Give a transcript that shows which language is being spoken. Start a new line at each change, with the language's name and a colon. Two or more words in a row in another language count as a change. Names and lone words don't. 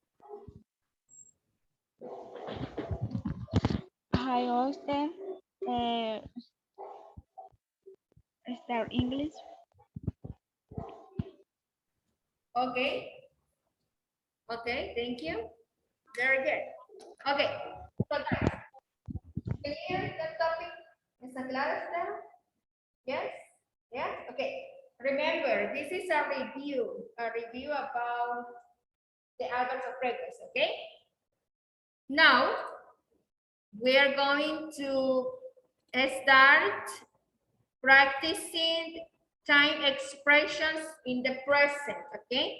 English: I often uh, study English. Okay. Okay, thank you. Very good. Okay, so guys, clear the topic?
Spanish: ¿Está claro, Esther?
English: Yes? Yes? Okay. Remember, this is a review about the adverbs of frequency, okay? Now, we are going to start practicing time expressions in the present, okay?